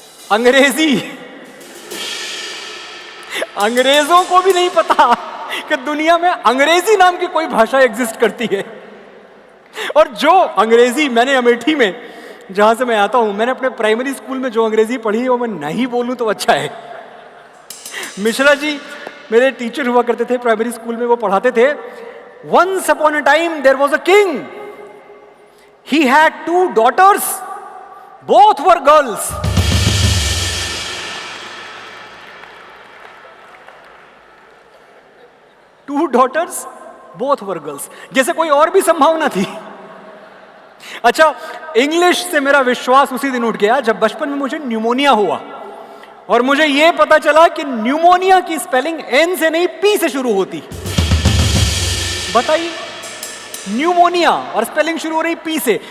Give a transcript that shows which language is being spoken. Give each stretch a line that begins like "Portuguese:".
Hindi: अंग्रेजी, अंग्रेजों को भी नहीं पता कि दुनिया में अंग्रेजी नाम की कोई भाषा एग्जिस्ट करती है। और जो अंग्रेजी मैंने अमेठी में, जहां से मैं आता हूं, मैंने अपने प्राइमरी स्कूल में जो अंग्रेजी पढ़ी है वो मैं नहीं बोलूं तो अच्छा है। मिश्रा जी मेरे टीचर हुआ करते थे प्राइमरी स्कूल में, वो पढ़ाते थे।
English: Once upon a time there was a king. He had 2 daughters. Both were girls. Two daughters, both were girls.
Hindi: जैसे कोई और भी संभावना थी। अच्छा, इंग्लिश से मेरा विश्वास उसी दिन उठ गया जब बचपन में मुझे न्यूमोनिया हुआ और मुझे यह पता चला कि न्यूमोनिया की स्पेलिंग एन से नहीं पी से शुरू होती। बताइए, न्यूमोनिया और स्पेलिंग शुरू हो रही पी से।